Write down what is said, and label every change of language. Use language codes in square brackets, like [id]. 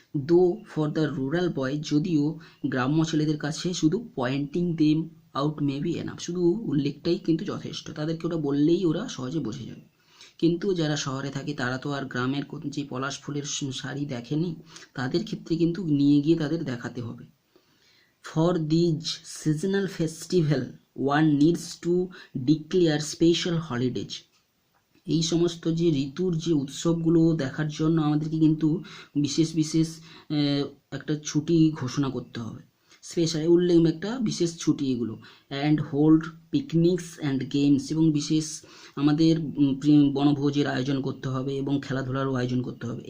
[en] though for the rural boy, [bn] যদিও গ্রাম্য ছেলেদের কাছে শুধু [en] pointing them out may be enough, [bn] শুধু উল্লেখটাই কিন্তু যথেষ্ট, তাদেরকে ওটা বললেই ওরা সহজে বুঝে যাবে। কিন্তু যারা শহরে থাকে তারা তো আর গ্রামের যে পলাশ ফুলের শাড়ি দেখেনি, তাদের ক্ষেত্রে কিন্তু নিয়ে গিয়ে তাদের দেখাতে হবে। [en] For these seasonal festival, one needs to declare special holidays. [bn] এই সমস্ত যে ঋতুর যে উৎসবগুলো দেখার জন্য আমাদেরকে কিন্তু বিশেষ বিশেষ একটা ছুটি ঘোষণা করতে হবে, স্পেশাল উল্লেখ একটা বিশেষ ছুটি এগুলো। [en] and hold picnics and games, [bn] এবং বিশেষ আমাদের বনভোজের আয়োজন করতে হবে এবং খেলাধুলারও আয়োজন করতে হবে।